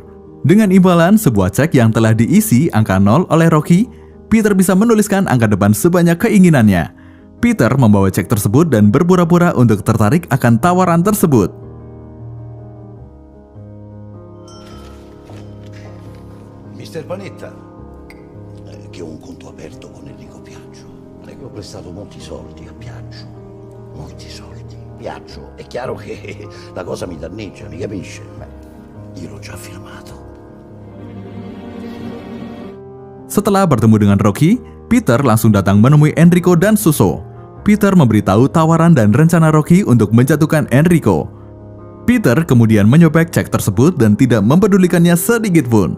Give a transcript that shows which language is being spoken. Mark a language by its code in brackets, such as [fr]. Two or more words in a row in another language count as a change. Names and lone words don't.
[id] Dengan imbalan sebuah cek yang telah diisi angka 0 oleh Rocky, Peter bisa menuliskan angka depan sebanyak keinginannya. Peter membawa cek tersebut dan berpura-pura untuk tertarik akan tawaran tersebut. [it] Mister Panetta, che ho un conto aperto con Enrico Piaggio. Non è che ho prestato molti soldi a Piaggio. Molti soldi. Piaggio, è chiaro che la cosa mi danneggia, mi capisce? Ma io l'ho già firmato. [id] Setelah bertemu dengan Rocky, Peter langsung datang menemui Enrico dan Suso. Peter memberitahu tawaran dan rencana Rocky untuk menjatuhkan Enrico. Peter kemudian menyobek cek tersebut dan tidak mempedulikannya sedikit pun.